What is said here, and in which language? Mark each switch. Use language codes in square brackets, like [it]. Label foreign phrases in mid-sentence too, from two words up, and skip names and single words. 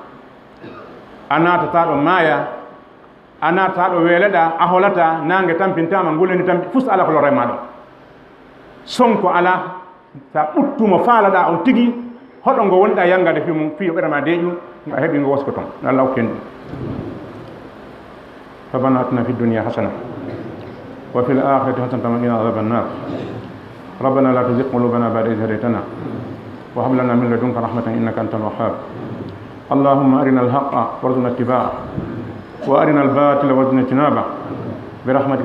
[ff] a natata ɗo maaya a natata ɗo weeleɗa a holata nangue tampintama nguleni tampi fus ala ko lorre ma ɗon sonko ala sa ɓuttuma faalaɗa on tigi hoɗo ngo wonɗa yangade fi mum fiyo ɓerama deeƴu a heeɓi ngo wosko toon Allah hokken ɗum [ar] ربنا آتنا في الدنيا حسنة وفي الآخرة حسنة وقنا عذاب النار ربنا لا تزغ قلوبنا بعد إذ هديتنا وهب لنا من لدنك رحمة إنك أنت الوهاب اللهم أرنا الحق وارزقنا اتباعه وأرنا الباطل وارزقنا اجتنابه برحمتك